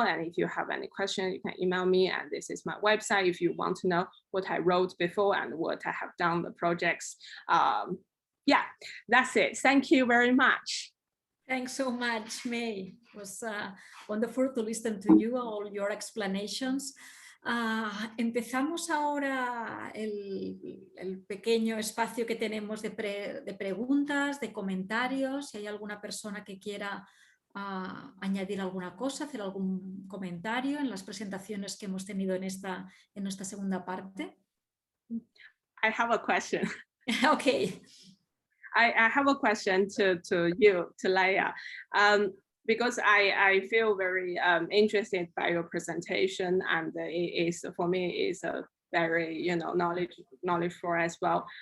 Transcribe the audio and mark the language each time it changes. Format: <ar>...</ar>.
<en>And if you have any questions, you can email me. And this is my website if you want to know what I wrote before and what I have done the projects. Yeah, that's it. Thank you very much. Thanks so much, Mei. It was wonderful to listen to you, all your explanations.</en> <es>Empezamos ahora el pequeño espacio que tenemos de preguntas, de comentarios. Si hay alguna persona que quiera añadir alguna cosa, hacer algún comentario en las presentaciones que hemos tenido en nuestra segunda parte.</es> <en>I have a question. Okay. I have a question to you, to Laia. Because I feel very interested by your presentation, and it is, for me, is a very knowledge for as well.</en>